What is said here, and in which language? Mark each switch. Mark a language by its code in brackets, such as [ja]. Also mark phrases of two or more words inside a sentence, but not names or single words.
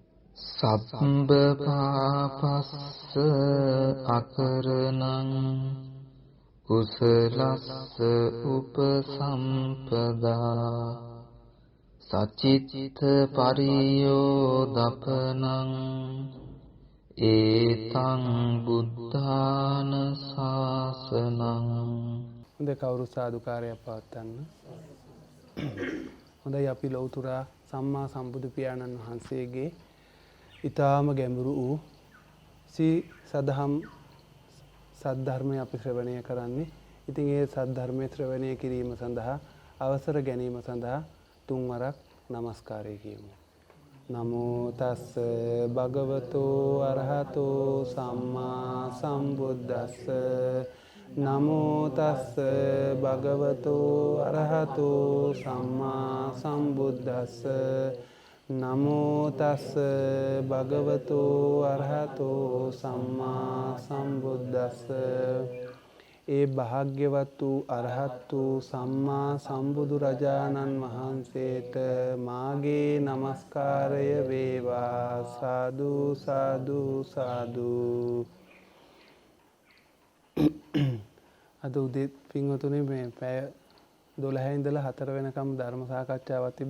[pi] සබ්බ පාපස්ස අකරණං කුසලස්ස උපසම්පදා සචිත්ත පරියෝදපනං ඒතං බුද්ධාන ශාසනං. [si] හොඳ කවුරු සාදුකාරයක් පවත්වන්න. හොඳයි, අපි ලෞතුරා සම්මා සම්බුදු පියාණන් වහන්සේගේ ඊ타ම ගැඹුරු වූ සදහම් සද්ධර්මය අපි ශ්‍රවණය කරන්නේ. ඉතින් ඒ සද්ධර්මයේ ශ්‍රවණය කිරීම සඳහා අවසර ගැනීම සඳහා තුන්වරක් নমස්කාරය කියමු. [pi] නමෝ තස්ස භගවතෝ අරහතෝ සම්මා සම්බුද්දස්ස. නමෝ තස්ස භගවතෝ අරහතෝ සම්මා සම්බුද්දස්ස. නමෝ තස්ස භගවතෝ අරහතෝ සම්මා සම්බුද්දස්ස. [si] ඒ භාග්‍යවත් වූ අරහත් වූ සම්මා සම්බුදු රජාණන් වහන්සේට මාගේ নমස්කාරය වේවා. [pi] සාදු සාදු සාදු. [si] අද උදේ පින්වතුනි මේ පැය 12 ඉඳලා 4 වෙනකම් ධර්ම සාකච්ඡාවක් තිබ්බ.